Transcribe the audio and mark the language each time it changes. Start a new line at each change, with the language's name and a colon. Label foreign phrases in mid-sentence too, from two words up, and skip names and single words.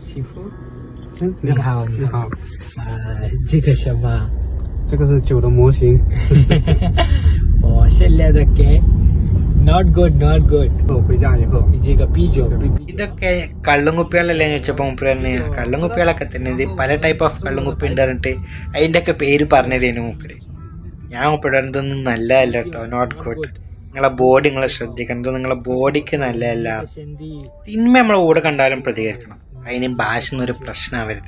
Chinese: 媳妇。你好，你好。这个什么？这个是酒的模型。哦，现在的给
English: not good not good。
Chinese: 回家以后，这个啤酒。
Malayalam: ഇതൊക്കെ കള്ളും കുപ്പികളല്ലേ ചോദിച്ചപ്പോൾ മൂപ്പര് തന്നെ കള്ളും കുപ്പികളൊക്കെ തന്നെ ഇത് പല
English: type of
Malayalam: കള്ളും കുപ്പി ഉണ്ട് പറഞ്ഞിട്ട് അതിൻ്റെ ഒക്കെ പേര് പറഞ്ഞു തരുന്നു മൂപ്പര്. ഞാൻ മൂപ്പര് ഇതൊന്നും നല്ലതല്ല കേട്ടോ,
English: not good.
Malayalam: നിങ്ങളെ ബോഡി നിങ്ങൾ ശ്രദ്ധിക്കണം, ഇത് നിങ്ങളെ ബോഡിക്ക് നല്ലതല്ല. തിന്മ നമ്മളെ കൂടെ കണ്ടാലും പ്രതികരിക്കണം, അതിന് ഭാഷ എന്നൊരു പ്രശ്നമാവരുത്.